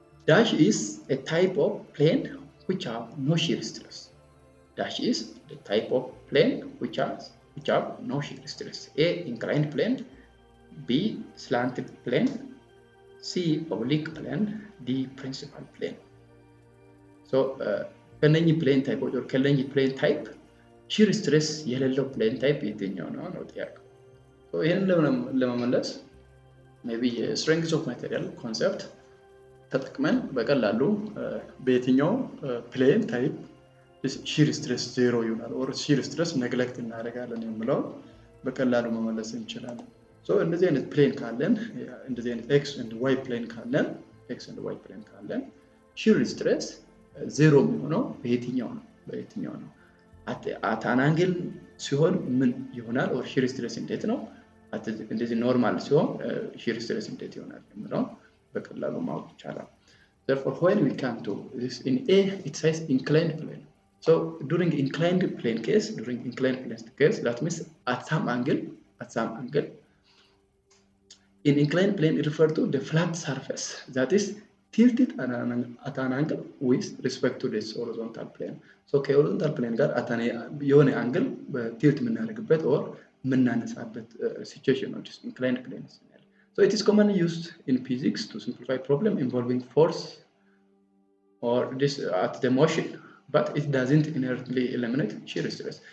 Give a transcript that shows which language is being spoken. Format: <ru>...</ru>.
<en>dash is a type of plane which have no shear stress dash is the type of plane which have no shear stress A inclined plane B slanted plane C oblique plane, D principal plane.</en> <am>So ከነኚህ ፕሌን ታይፖች or ከነኚህ ፕሌን ታይፕ shear stress የሌለው ፕሌን ታይፕ የትኛው ነው ነው ጥያቄው። so ይሄንን ለመመለስ maybe strength of material concept ተጠቅመን በቀላሉ በየትኛው ፕሌን ታይፕ shear stress 0 ይሆናል or shear stress neglect እናደርጋለን የሚለው በቀላሉ መመለስ እንችላለን። so እንደዚህ አይነት ፕሌን ካለን እንደዚህ አይነት x and y ፕሌን ካለን shear stress 0 የሚሆነው በየትኛው ነው at an angle ሲሆን ምን ይሆናል or shear stress እንዴት ነው እንደዚህ ኖርማል ሲሆን shear stress እንዴት ይሆናል የሚለው በቀላሉ ማወቅ ይቻላል።</am> <en>therefore when we come to this in A it says inclined plane. so during inclined plane case that means at some angle in inclined plane it refers to the flat surface that is tilted at an angle with respect to this horizontal plane. so</en> <am>ከሆሪዞንታል ፕሌን ጋር የሆነ አንግል በቲልት የምናደርግበት or የምናነሳበት situation ነው</am> <en>inclined plane። so it is commonly used in physics to simplify problem involving force or this at the motion, but it doesn't inherently eliminate shear stress.</en>